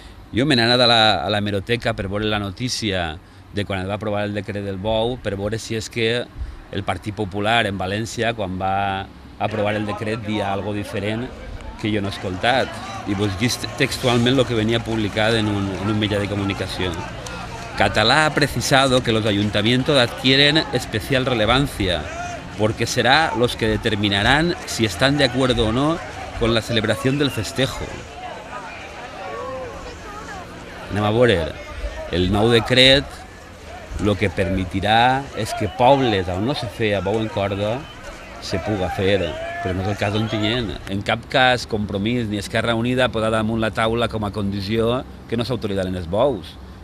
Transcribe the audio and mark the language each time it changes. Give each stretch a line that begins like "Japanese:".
Catalan: Jo me n'he anat a l'hemeroteca per veure la notícia de quan es va aprovar el decret del bou, per veure si és que el Partit Popular en València, quan va aprovar el decret, dia algo diferent que jo no he escoltat. I vos llist textualment el que venia publicat en un mitjà de comunicació.
Spanish: Catalá ha precisado que los ayuntamientos adquieren especial relevancia, porque será los que determinarán si están de acuerdo o no con la celebración del festejo.
Catalan: Anem a veure, el nou decret el que permetirà és que pobles on no se feia bou en corda se puga fer, però no és el cas d'Ontinyent. En cap cas Compromís ni Esquerra Unida posarà damunt la taula com a condició que no s'autoritzaran els bous.